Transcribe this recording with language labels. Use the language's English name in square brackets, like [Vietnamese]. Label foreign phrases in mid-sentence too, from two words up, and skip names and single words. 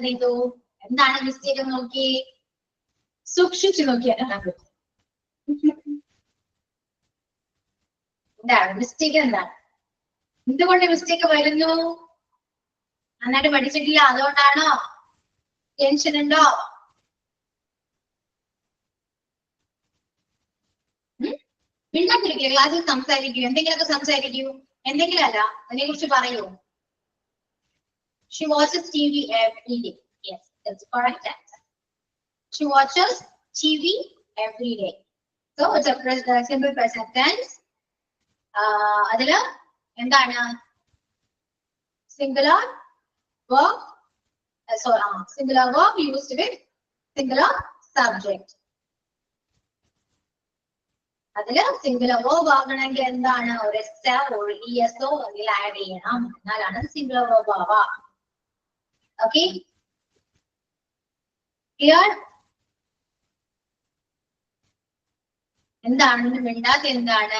[Malayalam] നീതു എന്താണ് മിസ്റ്റേക്ക് നോക്കി സൂക്ഷിച്ചു നോക്കിയാൽ എന്താണ് മിസ്റ്റേക്ക്, എന്താണ്, എന്തുകൊണ്ട് മിസ്റ്റേക്ക് വരുന്നു? നന്നായിട്ട് പഠിച്ചിട്ടില്ല അതുകൊണ്ടാണോ? ടെൻഷൻ ഉണ്ടോ? മിണ്ടാതിരിക്കുക, ക്ലാസ്സിൽ സംസാരിക്കൂ, എന്തെങ്കിലുമൊക്കെ സംസാരിക്കൂ. എന്തെങ്കിലും അല്ല, അതിനെ കുറിച്ച് പറയൂ. [English] She watches TV every day. Yes, that's correct answer. She watches TV every day. So it's a simple present tense. [Malayalam] അതില് എന്താണ് [English] singular verb, singular verb used with singular subject. [Malayalam] അതില് [English] singular verb [Malayalam] ആകണമെങ്കിൽ എന്താണ്? ഒരു എസ് ഒരു ഇഎസ്ഒ അതിൽ ആഡ് ചെയ്യണം, എന്നാലാണ് [English] singular verb [Malayalam] ആവാ. [English] Okay, clear? [Malayalam] എന്താണ് മിണ്ടാത്ത? എന്താണ്?